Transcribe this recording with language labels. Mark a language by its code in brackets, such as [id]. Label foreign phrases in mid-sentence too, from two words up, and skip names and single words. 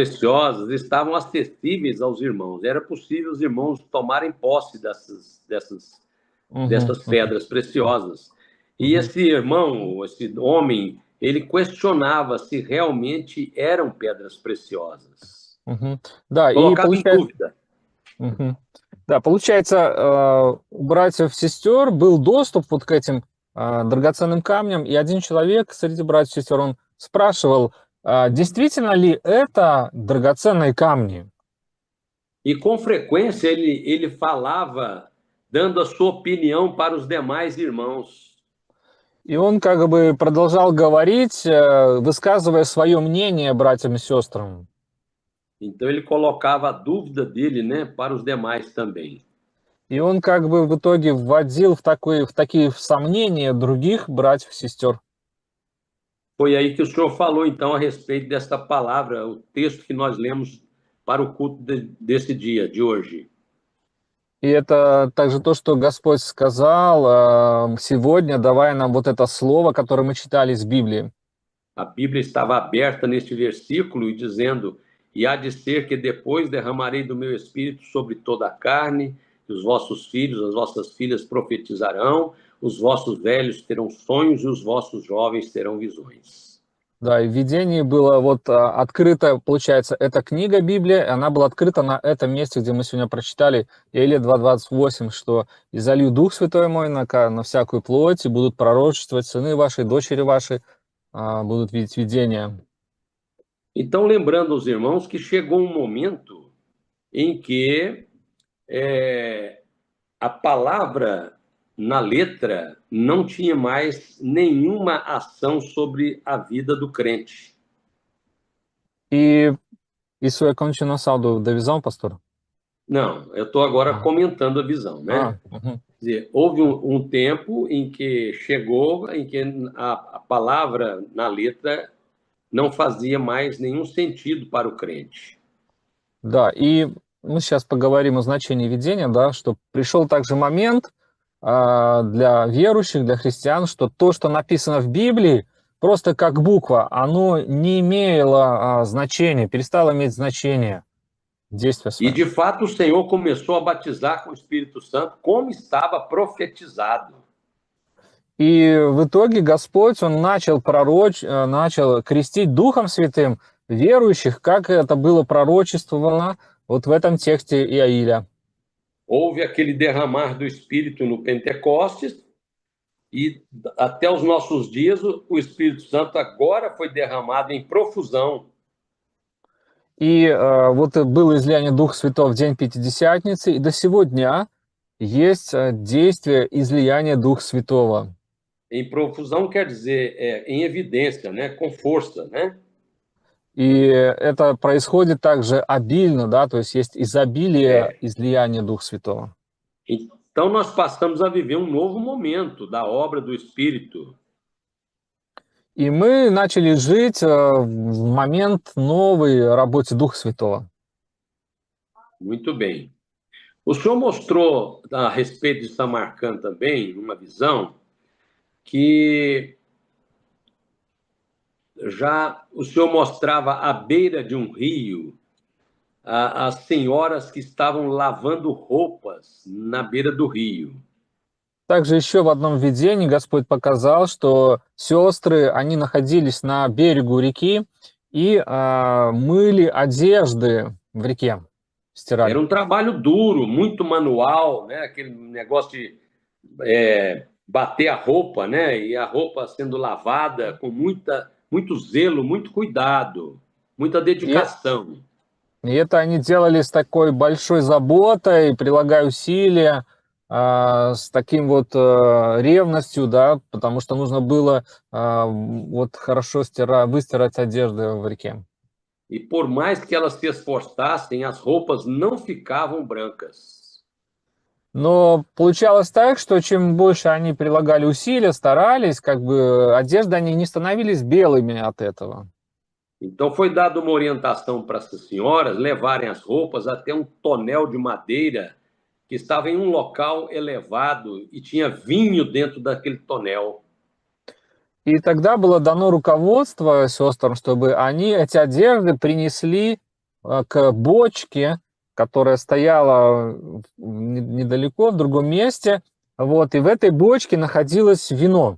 [pt] preciosas estavam acessíveis aos irmãos. Era possível os irmãos tomarem posse Uhum, dessas uhum, pedras preciosas. E uhum, esse irmão, esse homem, ele questionava se realmente eram pedras preciosas. uhum. [ru] Да, и [pt] Colocava em [ru] получается, [pt] dúvida. [ru] да, получается, у братьев-сестер был доступ вот к этим драгоценным камням, и один человек среди братьев-сестер, он спрашивал, действительно ли это драгоценные камни? [pt] E com frequência ele falava, dando a sua opinião para os demais irmãos. [ru] И он как бы продолжал говорить, высказывая свое мнение братьям и сестрам. [pt] Então ele colocava a dúvida dele, né, para os demais também. [ru] И он как бы в итоге вводил в такие сомнения других братьев и сестер. [pt] Foi aí que o senhor falou, então, a respeito dessa palavra, o texto que nós lemos para o culto desse dia, de hoje. [ru] И это также то, что Господь сказал сегодня, давая нам вот это слово, которое мы читали из Библии. [pt] A Bíblia estava aberta neste versículo e dizendo: E há de ser que depois derramarei do meu espírito sobre toda a carne, e os vossos filhos, as vossas filhas profetizarão, os vossos velhos terão sonhos e os vossos jovens terão visões. [ru] Да, и в видении было вот открыто, получается, эта книга Библия, и она была открыта на этом месте, где мы сегодня прочитали, Иелия 2:28, что «И залью Дух Святой мой на всякую плоть, и будут пророчествовать сыны ваши, дочери ваши, будут видеть видения». [pt] Então, lembrando aos irmãos que chegou um momento em que a palavra na letra não tinha mais nenhuma ação sobre a vida do crente. E isso é continuação da visão, pastor? Não, eu estou agora Ah, comentando a visão, né? uhum. Quer dizer, houve um tempo em que chegou, em que a palavra na letra não fazia mais nenhum sentido para o crente. [ru] Да, и мы сейчас поговорим о значении видения, да, что пришел также момент для верующих, для христиан, что то, что написано в Библии, просто как буква, оно не имело значения, перестало иметь значение, действие [pt] E, [ru] свое. [pt] de fato, o Senhor começou a batizar com o Espírito Santo, como estava profetizado. [ru] И в итоге Господь, Он начал начал крестить Духом Святым верующих, как это было пророчествовано вот в этом тексте Иаиля. [pt] Houve aquele derramar do Espírito no Pentecostes, e até os nossos dias o Espírito Santo agora foi derramado em profusão. [ru] И вот было излияние Духа Святого в день Пятидесятницы, и до сего дня есть действие излияния Духа Святого. [pt] Em profusão quer dizer em evidência, né? Com força, né? [ru] И это происходит также обильно, да, то есть изобилие [pt] É. [ru] излияния Духа Святого. [pt] Então nós passamos a viver um novo momento da obra do Espírito. [ru] И мы начали жить в момент новой работы Духа Святого. [pt] Muito bem. O senhor mostrou a respeito de Samarcã também, uma visão, que já o senhor mostrava à beira de um rio as senhoras que estavam lavando roupas na beira do rio. [ru] Также еще в одном видении Господь показал, что сестры, они находились на берегу реки и мыли одежды в реке, [pt] Era [ru] стирали. [pt] um trabalho duro, muito manual, né? Aquele negócio de bater a roupa, né? E a roupa sendo lavada com muito zelo, muito cuidado, muita [ru] И, [pt] dedicação. [ru] и это они делали с такой большой заботой, прилагая усилия, с таким вот ревностью, да, потому что нужно было вот хорошо выстирать одежды в реке. [pt] E por mais que elas se esforçassem, as roupas não ficavam brancas. [ru] Но получалось так, что чем больше они прилагали усилия, старались, как бы одежды они не становились белыми от этого. [pt] Então foi dada uma orientação para essas senhoras levarem as roupas até um tonel de madeira que estava em um local elevado e tinha vinho dentro daquele tonel. [ru] И тогда было дано руководство сестрам, чтобы они эти одежды принесли к бочке, которая стояла недалеко, в другом месте. Вот, и в этой бочке находилось вино.